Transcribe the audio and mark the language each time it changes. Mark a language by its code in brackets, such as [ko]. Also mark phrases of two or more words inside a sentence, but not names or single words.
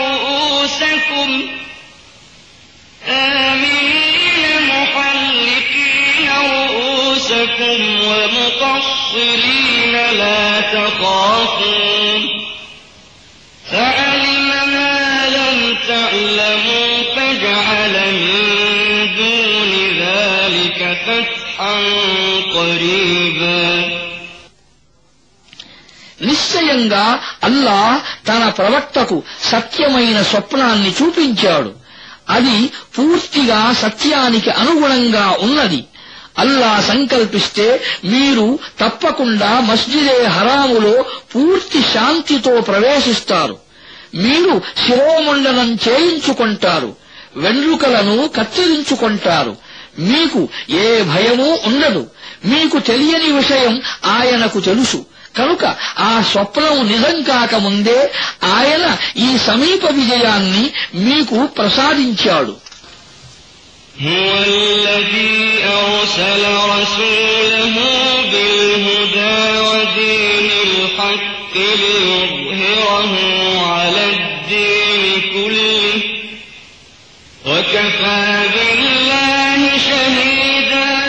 [ar] رؤوسكم ومقصرين لا تخافون فعلم ما لم تعلموا فجعل من دون ذلك فتحا قريبا. [te] నిశ్చయంగా అల్లాహ్ తన ప్రవక్తకు సత్యమైన స్వప్నాన్ని చూపించాడు. అది పూర్తిగా సత్యానికి అనుగుణంగా ఉన్నది. అల్లాహ్ సంకల్పిస్తే మీరు తప్పకుండా మస్జిదే హరాములో పూర్తి శాంతితో ప్రవేశిస్తారు. మీరు శిరోముండనం చేయించుకుంటారు, వెండ్రుకలను కత్తిరించుకుంటారు. మీకు ఏ భయమూ ఉండదు. మీకు తెలియని విషయం ఆయనకు తెలుసు. కనుక ఆ స్వప్నం నిజం కాకముందే ఆయన ఈ సమీప విజయాన్ని మీకు ప్రసాదించాడు. [ar] هو الذي أرسل رسوله بالهدى ودين الحق ليظهره على الدين كله وكفى بالله شهيدا.